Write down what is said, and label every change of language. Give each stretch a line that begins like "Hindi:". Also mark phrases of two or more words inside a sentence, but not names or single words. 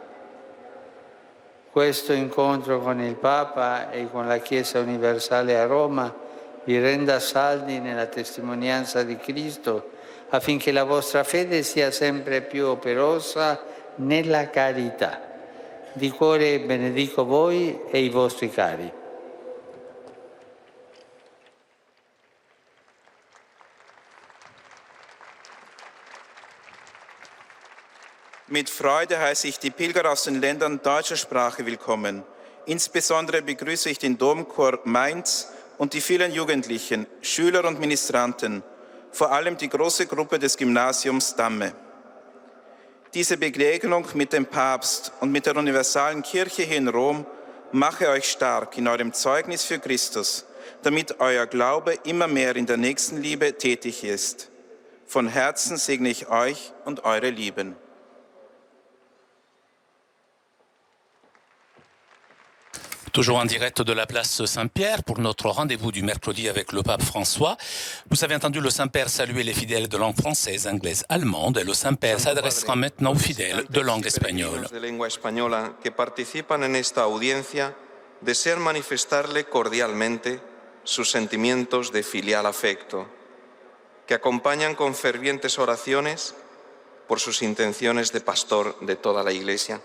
Italian: Questo incontro con il Papa e con la Chiesa universale a Roma vi renda saldi nella testimonianza di Cristo, affinché la vostra fede sia sempre più operosa nella carità. Di cuore benedico voi e i vostri cari.
German: Mit Freude heiße ich die Pilger aus den Ländern deutscher Sprache willkommen. Insbesondere begrüße ich den Domchor Mainz und die vielen Jugendlichen, Schüler und Ministranten, vor allem die große Gruppe des Gymnasiums Damme. Diese Begegnung mit dem Papst und mit der universalen Kirche hier in Rom mache euch stark in eurem Zeugnis für Christus, damit euer Glaube immer mehr in der Nächstenliebe tätig ist. Von Herzen segne ich euch und eure Lieben.
French: Toujours en direct de la place Saint-Pierre pour notre rendez-vous du mercredi avec le pape François. Vous avez entendu le Saint-Père saluer les fidèles de langue française, anglaise, allemande, et le Saint-Père s'adressera maintenant aux fidèles de langue espagnole.
Spanish: De lengua española que participan en esta audiencia desean manifestarle cordialmente sus sentimientos de filial afecto, que acompañan con fervientes oraciones por sus intenciones de pastor de toda la Iglesia.